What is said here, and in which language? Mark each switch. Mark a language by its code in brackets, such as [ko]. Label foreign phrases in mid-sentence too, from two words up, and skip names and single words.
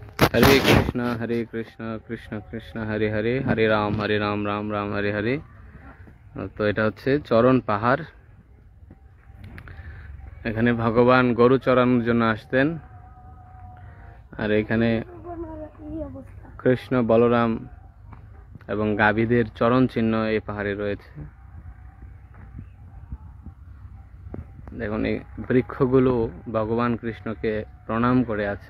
[sa] हरे कृष्ण कृष्ण कृष्ण हरे हरे हरे राम राम राम हरे हरे। [bn] तो এটা হচ্ছে চরণ পাহাড়। এখানে ভগবান গরু চড়ানোর জন্য আসতেন, আর এখানে কৃষ্ণ বলরাম এবং গাভীদের চরণ চিহ্ন এই পাহাড়ে রয়েছে। দেখুন এই বৃক্ষগুলো ভগবান কৃষ্ণকে প্রণাম করে আছে।